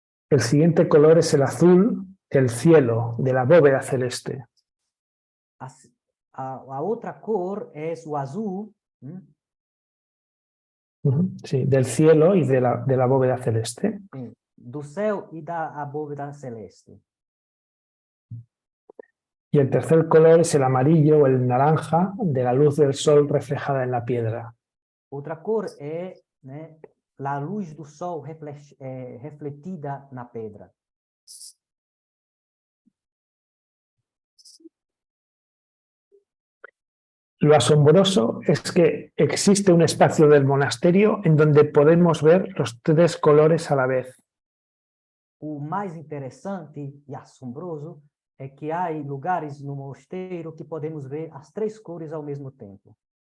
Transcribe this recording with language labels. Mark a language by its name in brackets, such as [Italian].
[Spanish] El siguiente color es el azul del cielo, de la bóveda celeste. [Portuguese] A outra cor é o azul. [Spanish] Sí, del cielo y de la bóveda celeste. [Portuguese] Sim, do céu e da bóveda celeste. [Spanish] Y el tercer color es el amarillo o el naranja de la luz del sol reflejada en la piedra. [Portuguese] Outra cor é a luz do sol refletida na pedra. [Spanish] Lo asombroso es que existe un espacio del monasterio en donde podemos ver los tres colores a la vez. [Portuguese] O mais interessante e assombroso é que há lugares no mosteiro que podemos ver as três cores ao mesmo tempo.